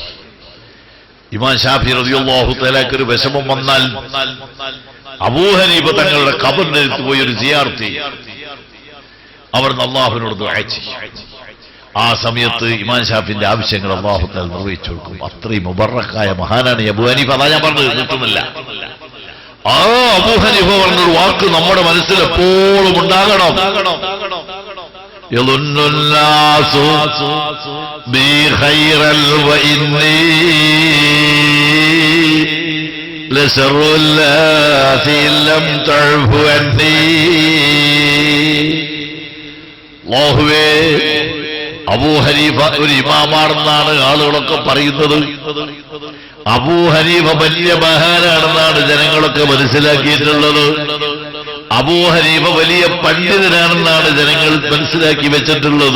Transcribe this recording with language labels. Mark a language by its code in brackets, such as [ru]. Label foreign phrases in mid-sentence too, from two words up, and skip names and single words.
[ml] ഇമാം ശാഫി [ar] رضي الله تعالى [ml] ഒരു വിഷമം വന്നാൽ അബൂ ഹനീഫ തങ്ങളുടെ ഖബറിന്റെ അടുത്ത് പോയി ഒരു സിയാറത്ത് അവർ അല്ലാഹുവിനോട് ദുആ ചെയ്യും. ആ സമയത്ത് ഇമാം ഷാഫിന്റെ ആവശ്യങ്ങൾ [ar] الله تعالى [ml] നിർവഹിച്ചു കൊടുക്കും. അത്രയും മുബറക്കായ മഹാനാണ് അബൂ ഹനീഫ. അതാ ഞാൻ പറഞ്ഞത്, നിർത്തുന്നില്ല. ആ അബൂ ഹനീഫ പറഞ്ഞൊരു വാക്ക് നമ്മുടെ മനസ്സിൽ എപ്പോഴും ഉണ്ടാകണം. [ar] يظن الناس بي خيرا وإني لشر الناس إن لم تعف عني. [ml] അല്ലാഹുവേ, അബൂ ഹനീഫ ഒരു ഇമാമാണെന്നാണ് ആളുകളൊക്കെ പറയുന്നത്. അബൂ ഹനീഫ വലിയ മഹാനാണെന്നാണ് ജനങ്ങളൊക്കെ മനസ്സിലാക്കിയിട്ടുള്ളത്. അബൂ ഹനീഫ വലിയ പണ്ഡിതനാണെന്നാണ് ജനങ്ങൾ മനസ്സിലാക്കി വെച്ചിട്ടുള്ളത്.